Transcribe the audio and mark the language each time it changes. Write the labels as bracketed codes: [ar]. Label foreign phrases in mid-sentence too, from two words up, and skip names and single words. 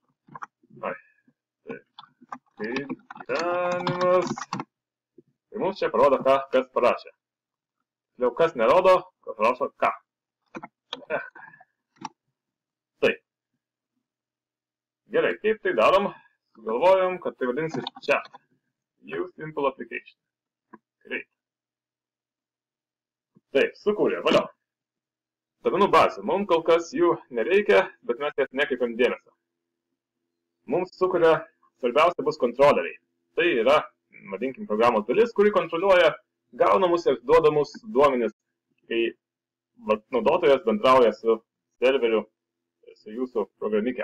[lt] Kaip gyvenimas. Ir mums čia parodo, kas parašė. Jau kas nerodo, kas rašo ką. Taip. Gerai, kaip tai darom? Sugalvojom, kad tai vadinsis chat. [en] Use simple application. Great. [lt] Taip, sukūrė, valio. Duomenų bazė. Mums kol kas jų nereikia, bet mes jas nekreipiam dėmesio. Mums sukuria, svarbiausia bus kontroleriai. Tai yra, vadinkim, programos dalis, kuri kontroliuoja gaunamus ir duodamus duomenis, kai naudotojas bendrauja su serveriu, su jūsų programike.